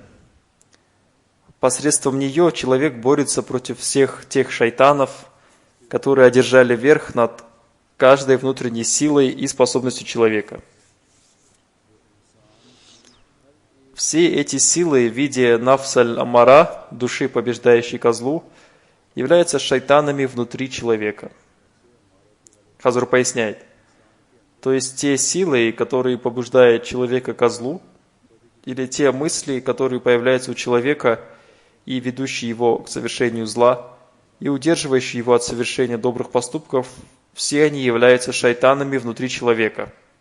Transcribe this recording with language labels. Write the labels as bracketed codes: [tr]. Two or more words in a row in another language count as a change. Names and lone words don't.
[ru] Посредством нее человек борется против всех тех шайтанов, которые одержали верх над каждой внутренней силой и способностью человека. Все эти силы в виде нафс-аль-амара, души, побеждающей козлу, являются шайтанами внутри человека. Хазр поясняет: то есть те силы, которые побуждают человека ко злу, или те мысли, которые появляются у человека и ведущие его к совершению зла, и удерживающие его от совершения добрых поступков, все они являются шайтанами внутри человека.